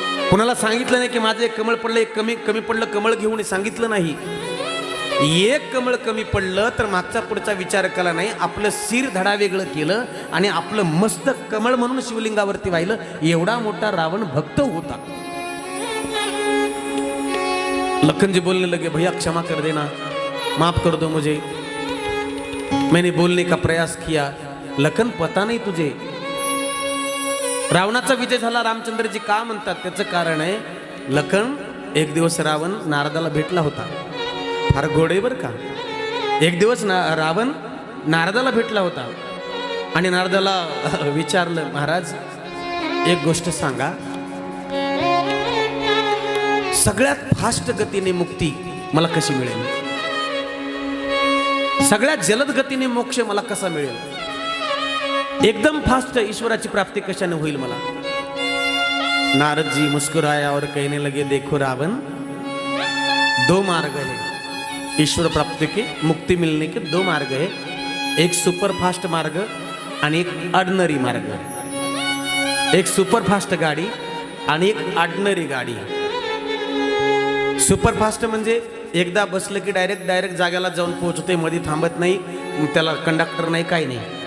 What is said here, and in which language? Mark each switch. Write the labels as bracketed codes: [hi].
[mr] कुणाला सांगितलं नाही की माझं 1 कमळ पडलं, 1 कमी पडलं, कमळ घेऊन सांगितलं नाही. 1 कमळ कमी पडलं तर मागचा पुढचा विचार केला नाही, आपलं शिर धडा वेगळं केलं आणि आपलं मस्तक कमळ म्हणून शिवलिंगावरती वाहिलं. एवढा मोठा रावण भक्त होता. [hi] लखन जी बोलने लगे, भैया क्षमा कर देना, माफ कर दो मुझे, मैंने बोलने का प्रयास किया. लखन, पता नहीं तुझे, [mr] रावणाचा विजय झाला रामचंद्रजी का म्हणतात त्याचं कारण आहे, लखन एक दिवस रावण नारदाला भेटला होता. फार गोडे बर का. एक दिवस रावण नारदाला भेटला होता आणि नारदाला विचारलं, महाराज एक गोष्ट सांगा, सगळ्यात फास्ट गतीने मुक्ती मला कशी मिळेल, सगळ्यात जलद गतीने मोक्ष मला कसा मिळेल, एकदम फास्ट ईश्वराची प्राप्ती कशाने होईल मला. [hi] नारद जी मुस्कुराया और कहने लगे, देखो रावण, 2 मार्ग है ईश्वर प्राप्ति के, मुक्ति मिलने के 2 मार्ग है. [mr] एक सुपर फास्ट मार्ग आणि एक ऑर्डिनरी मार्ग. एक सुपर फास्ट गाडी आणि एक ऑर्डिनरी गाडी. सुपर फास्ट म्हणजे एकदा बसलं की डायरेक्ट जाग्याला जाऊन पोहोचते, मध्ये थांबत नाही, त्याला कंडक्टर नाही, काही नाही.